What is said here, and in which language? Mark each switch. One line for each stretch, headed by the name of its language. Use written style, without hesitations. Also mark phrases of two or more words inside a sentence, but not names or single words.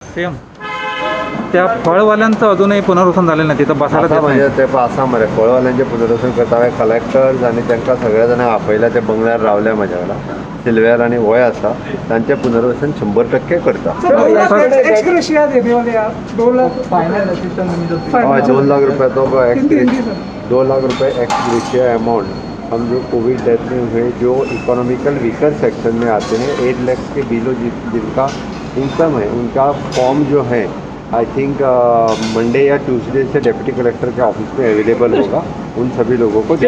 Marathi: सेम त्या फळवाल्यांचं अजूनही पुनर्वसन झालेलं नाही, तिथं बसायला आता देत म्हणजे नाही. ते
Konkani: आसा मरे फळवाल्यांचे पुनर्वसन करता कलेक्टर्स आनी तांकां सगळ्या जाणांक आपयल्या ते बंगल्यार रावल्या म्हज्या वांगडा सिल्व्यार आनी वय आसा तांचें पुनर्वसन 100% करता.
Hindi: एक्सग्रेशिया देने वाले आप 2 लाख हय 2 लाख रुपये तो 2 लाख रुपये
English: ex gratia amount
Hindi: हम जो
English: covid death
Hindi: में हुए जो
English: economical weaker section
Hindi: में आते हैं 8 लाख के बिलो जिनका इनकम है उनका फॉर्म जो है
English: I think Monday
Hindi: या ट्यूसडे से
English: deputy collector
Hindi: के ऑफिस में अवेलेबल होगा उन सभी लोगों को